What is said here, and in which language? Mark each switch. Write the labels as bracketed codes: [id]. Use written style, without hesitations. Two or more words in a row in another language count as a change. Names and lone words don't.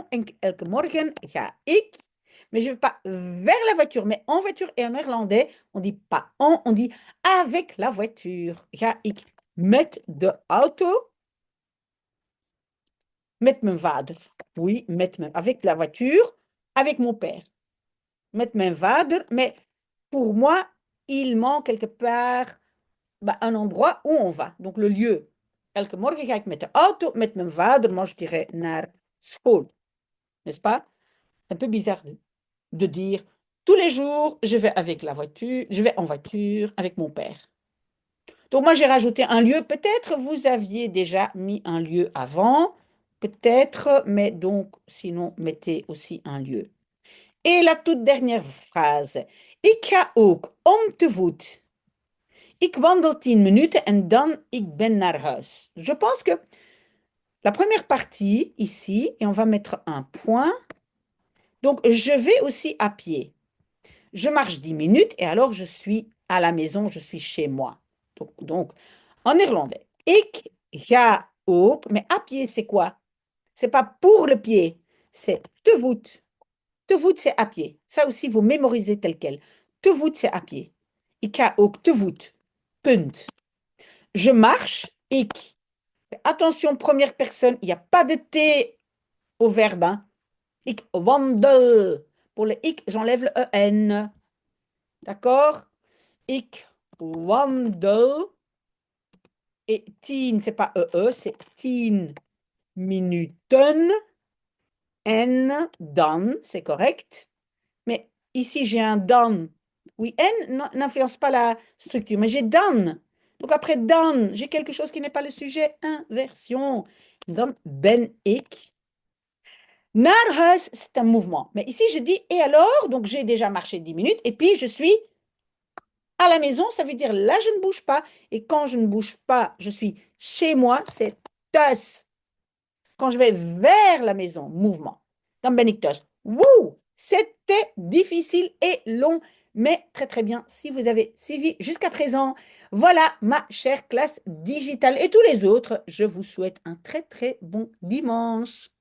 [nl] Elke morgen ga ik, [fr] mais je ne vais pas vers la voiture, mais en voiture. Et en néerlandais, on dit pas en, on dit avec la voiture. [nl] Ga ik met de auto. Met mijn vader. [fr] Oui, avec la voiture, avec mon père. [nl] Met mijn vader, [fr] mais pour moi, il manque quelque part un endroit où on va. Donc le lieu. [nl] Elke morgen ga ik met de auto, met mijn vader, [fr] moi je dirais [nl] naar school. [fr] N'est-ce pas? Un peu bizarre de dire tous les jours, je vais avec la voiture, je vais en voiture avec mon père. Donc moi j'ai rajouté un lieu. Peut-être vous aviez déjà mis un lieu avant. Peut-être, mais donc, sinon, mettez aussi un lieu. Et la toute dernière phrase. [nl] Ik ga ook om te voet. Ik wandel 10 minuten en dan ik ben naar huis. [fr] Je pense que la première partie, ici, et on va mettre un point. Donc, je vais aussi à pied. Je marche 10 minutes et alors je suis à la maison, je suis chez moi. Donc en néerlandais. [nl] Ik ga ook, [fr] mais à pied, c'est quoi? C'est pas pour le pied, c'est [nl] te voûte. Te voûte, [fr] c'est à pied. Ça aussi, vous mémorisez tel quel. [nl] Te voûte, [fr] c'est à pied. [nl] Ik ga ook te voet. Punt. [fr] Je marche, ik. Attention, première personne, il n'y a pas de T au verbe. Hein. [nl] Ik wandel. [fr] Pour le ik, j'enlève le EN. D'accord? [nl] Ik wandel. [fr] Et 10, c'est pas c'est 10 minuten. [nl] En dan, [fr] c'est correct. Mais ici, j'ai un dan. Oui, en n'influence pas la structure, mais j'ai dan. Donc après dan, j'ai quelque chose qui n'est pas le sujet. Inversion. [nl] Dan ben ik. Naar huis, [fr] c'est un mouvement. Mais ici, je dis et alors, donc j'ai déjà marché 10 minutes, et puis je suis à la maison, ça veut dire là, je ne bouge pas. Et quand je ne bouge pas, je suis chez moi, c'est thuis. Quand je vais vers la maison, mouvement. [nl] Dan ben ik thuis. Wouh! [fr] C'était difficile et long, mais très très bien si vous avez suivi jusqu'à présent. Voilà ma chère classe digitale et tous les autres. Je vous souhaite un très très bon dimanche.